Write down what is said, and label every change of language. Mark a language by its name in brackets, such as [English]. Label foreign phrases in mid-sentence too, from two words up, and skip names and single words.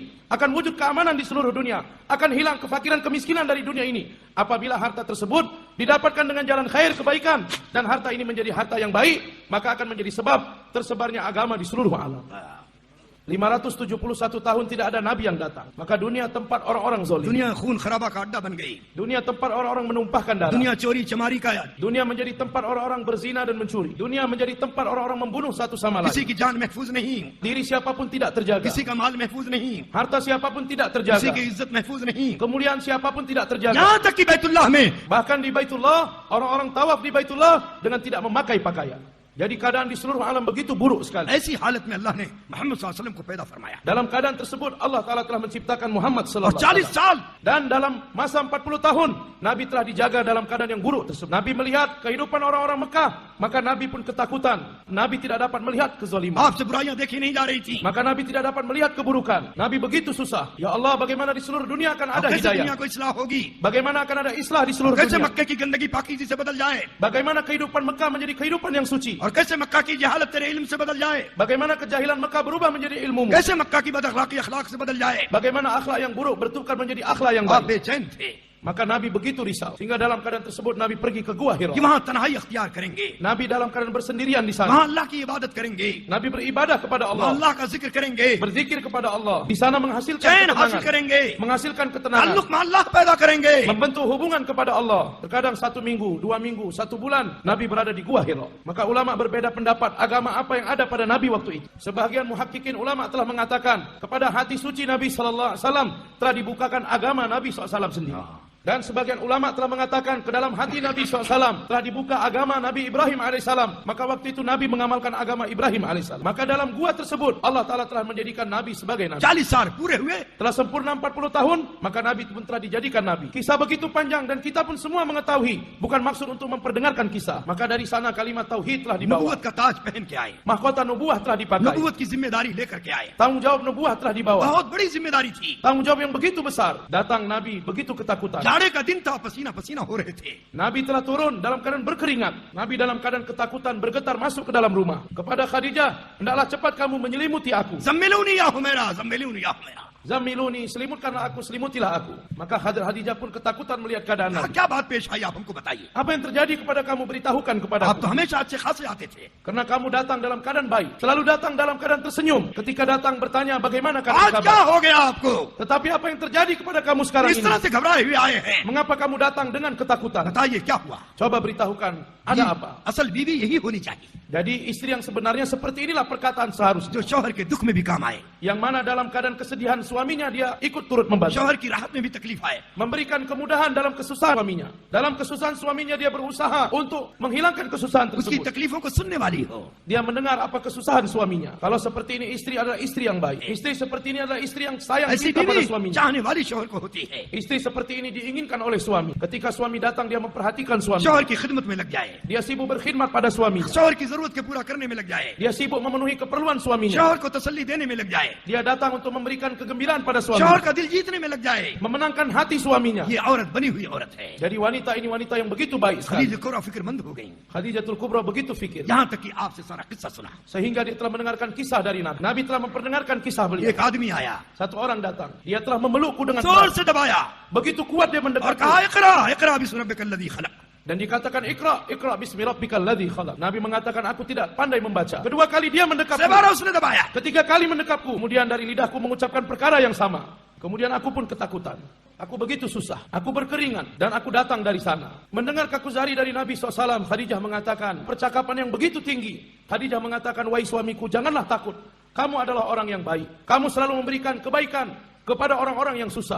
[Indonesian] Akan wujud keamanan di seluruh dunia. Akan hilang kefakiran, kemiskinan dari dunia ini. Apabila harta tersebut didapatkan dengan jalan khair, kebaikan, dan harta ini menjadi harta yang baik, maka akan menjadi sebab tersebarnya agama di seluruh alam. 571 tahun tidak ada nabi yang datang. Maka dunia tempat orang-orang zalim. [Hindi] दुनिया खून खराबा का अड्डा बन गई. [Indonesian] Dunia tempat orang-orang menumpahkan darah. [Hindi] दुनिया चोरी चमारी का [Indonesian] Dunia menjadi tempat orang-orang berzina dan mencuri. Dunia menjadi tempat orang-orang membunuh satu sama [Hindi] किसी [Indonesian] lain. [Hindi] की जान महफूज नहीं, [Indonesian] Diri siapapun tidak terjaga. [Hindi] किसी का माल महफूज नहीं, [Indonesian] Harta siapapun tidak [Hindi] किसी [Indonesian] terjaga. [Hindi] की इज्जत महफूज नहीं. [Indonesian] Kemuliaan siapapun tidak terjaga. [Hindi] यहाँ तक कि बैतुल्लाह में [Indonesian] Bahkan di Baitullah, orang-orang tawaf di Baitullah dengan tidak memakai pakaian. Jadi keadaan di seluruh alam begitu buruk sekali. [Hindi] ऐसी हालत में अल्लाह ने मोहम्मद [Arabic] صلى الله عليه وسلم [Hindi] को पैदा फरमाया. [Indonesian] Dalam keadaan tersebut Allah Ta'ala telah menciptakan Muhammad [Hindi] और [Indonesian] sallallahu [Hindi] 40 [Arabic] عليه وسلم. [Hindi] साल [Indonesian] Dan dalam masa 40 tahun Nabi telah dijaga dalam keadaan yang buruk tersebut. Nabi melihat kehidupan orang-orang Mekah, maka Nabi pun ketakutan. Nabi tidak dapat melihat kezaliman. [Hindi] आपसे बुराइयां देखी नहीं जा रही थी. [Indonesian] Maka Nabi tidak dapat melihat keburukan. Nabi begitu susah. Ya Allah, bagaimana di seluruh dunia akan [Hindi] और [Indonesian] ada [Hindi] कैसे दुनिया [Indonesian] hidayah? [Hindi] को इस्लाह होगी, [Indonesian] Bagaimana akan ada islah di seluruh [Hindi] कैसे [Indonesian] dunia? [Hindi] मक्के की गंदगी पाकीज़ी से बदल जाए, [Indonesian] Bagaimana kehidupan Mekah menjadi kehidupan yang suci? [Hindi] और कैसे मक्का की जहालत तेरे इल्म से बदल जाए, [Indonesian] Bagaimana kejahilan Mekah berubah menjadi ilmumu? [Hindi] कैसे मक्का की बदअखलाकी अखलाक से बदल जाए. [Indonesian] Bagaimana akhlak yang buruk bertukar menjadi akhlak yang [Hindi] आप [Indonesian] baik? [Hindi] बेचैन थे [Indonesian] Maka Nabi begitu risau. Sehingga dalam keadaan tersebut Nabi pergi ke Gua Hira. [Hindi] कि वहां तन्हाई अख्तियार करेंगे, [Indonesian] Nabi dalam keadaan bersendirian di sana. [Hindi] वहां अल्लाह की इबादत करेंगे, [Indonesian] Nabi beribadah kepada [Hindi] वहां [Indonesian] Allah. [Hindi] अल्लाह का जिक्र करेंगे, [Indonesian] Berzikir kepada Allah. Di sana menghasilkan [Hindi] चैन हासिल [Indonesian] ketenangan. [Hindi] करेंगे, [Indonesian] Menghasilkan ketenangan. [Hindi] ताल्लुक में अल्लाह पैदा करेंगे. [Indonesian] Membentuk hubungan kepada Allah. Terkadang 1 minggu, 2 minggu, 1 bulan Nabi berada di Gua Hira. Maka ulama berbeda pendapat agama apa yang ada pada Nabi waktu itu. Sebahagian muhakkikin ulama telah mengatakan kepada hati suci Nabi [Arabic] صلى الله عليه وسلم [Indonesian] telah dibukakan agama Nabi SAW sendiri. Dan sebagian ulama telah mengatakan ke dalam hati Nabi SAW telah dibuka agama Nabi Ibrahim AS. Maka waktu itu Nabi mengamalkan agama Ibrahim AS. Maka dalam gua tersebut Allah Ta'ala telah menjadikan Nabi sebagai Nabi. [Hindi] 40 साल पूरे हुए, [Indonesian] Telah sempurna 40 tahun, maka Nabi pun telah dijadikan Nabi. Kisah begitu panjang dan kita pun semua mengetahui. Bukan maksud untuk memperdengarkan kisah. Maka dari sana kalimat Tauhid telah dibawa. [Hindi] नबूवत का ताज पहन के आए, [Indonesian] Mahkota nubuah telah dipakai. [Hindi] नबूवत की जिम्मेदारी लेकर के आए. [Indonesian] Tanggung jawab nubuah telah dibawa. [Hindi] बहुत बड़ी जिम्मेदारी थी. [Indonesian] Tanggung jawab yang begitu besar. Datang Nabi begitu ketakutan. [Hindi] जाड़े का दिन था, पसीना पसीना हो रहे थे. [Indonesian] Nabi telah turun dalam keadaan berkeringat. Nabi dalam keadaan ketakutan bergetar masuk ke dalam rumah. Kepada Khadijah, hendaklah cepat kamu menyelimuti aku. [Arabic] زملوني يا حميراء، زملوني يا حميراء. [Indonesian] Zamiluni, selimutkanlah aku, selimutilah aku. Maka Khadijah pun ketakutan melihat keadaan Nabi. [Hindi] क्या बात पेश आई, आप हमको बताइए. [Indonesian] Apa yang terjadi kepada kamu, beritahukan kepada [Hindi] आप तो [Indonesian] aku. [Hindi] हमेशा अच्छे खासे आते थे. [Indonesian] Karena kamu datang dalam keadaan baik. Selalu datang dalam keadaan tersenyum. Ketika datang bertanya bagaimana keadaan [Hindi] आज क्या [Indonesian] kabar. [Hindi] हो गया आपको? [Indonesian] Tetapi apa yang terjadi kepada kamu sekarang [Hindi] इस तरह [Indonesian] ini? [Hindi] से घबराए हुए आए हैं. [Indonesian] Mengapa kamu datang dengan ketakutan? [Hindi] बताइए क्या हुआ? [Indonesian] Coba beritahukan, ada apa? [Hindi] असल बीवी यही होनी चाहिए, [Indonesian] Jadi istri yang sebenarnya seperti inilah perkataan seharusnya. [Hindi] जो शौहर के दुख में भी काम आए, [Indonesian] Yang mana dalam keadaan kesedihan suaminya dia ikut turut membantu. [Hindi] शौहर की राहत में भी तकलीफ आए. [Indonesian] Memberikan kemudahan dalam kesusahan suaminya. Dalam kesusahan suaminya dia berusaha untuk menghilangkan kesusahan [Hindi] उसकी [Indonesian] tersebut. [Hindi] तकलीफों को सुनने वाली हो. [Indonesian] Dia mendengar apa kesusahan suaminya. Kalau seperti ini istri adalah istri yang baik. Istri seperti ini adalah istri yang sayang [Hindi] ऐसी [Indonesian] cinta pada [Hindi] बीवी [Indonesian] suaminya. [Hindi] चाहने वाली शौहर को होती है. [Indonesian] Istri seperti ini diinginkan oleh suami. Ketika suami datang dia memperhatikan suami. [Hindi] शौहर की खिदमत में लग जाए, [Indonesian] Dia sibuk berkhidmat pada suaminya. [Hindi] शौहर की जरूरत के पूरा करने में लग जाए, [Indonesian] Dia sibuk memenuhi keperluan suaminya. [Hindi] शौहर को तसल्ली देने में लग जाए, [Indonesian] Dia datang untuk memberikan kegembiraan pada [Hindi] शौहर [Indonesian] suaminya. [Hindi] का दिल जीतने में लग जाए. [Indonesian] Memenangkan hati suaminya. [Hindi] ये औरत बनी हुई औरत है. [Indonesian] Jadi wanita ini wanita yang begitu baik sekali. [Hindi] खलीज कुरा फिक्रमंद हो गई, [Indonesian] Khadijatul Kubra begitu fikir. [Hindi] यहाँ तक कि आपसे सारा किस्सा सुना. [Indonesian] Sehingga dia telah mendengarkan kisah dari Nabi. Nabi telah memperdengarkan kisah beliau. [Hindi] एक आदमी आया, [Indonesian] Satu orang datang. Dia telah memelukku dengan [Hindi] जोर [Indonesian] keras. [Hindi] से दबाया [Indonesian] Begitu kuat dia [Hindi] और [Indonesian] mendekatku. [Arabic] कहा اقرأ اقرأ باسم ربك الذي خلق. [Indonesian] Dan dikatakan [Arabic] اقرأ اقرأ باسم ربك الذي خلق. [Indonesian] Nabi mengatakan aku tidak pandai membaca. Kedua kali dia mendekapku. [Hindi] दोबारा उसने दबाया. [Indonesian] Ketiga kali mendekapku. Kemudian dari lidahku mengucapkan perkara yang sama. Kemudian aku pun ketakutan. Aku begitu susah. Aku berkeringat. Dan aku datang dari sana. Mendengar kakuzari dari Nabi SAW. Khadijah mengatakan percakapan yang begitu tinggi. Khadijah mengatakan, wahai suamiku, janganlah takut. Kamu adalah orang yang baik. Kamu selalu memberikan kebaikan kepada orang-orang yang susah.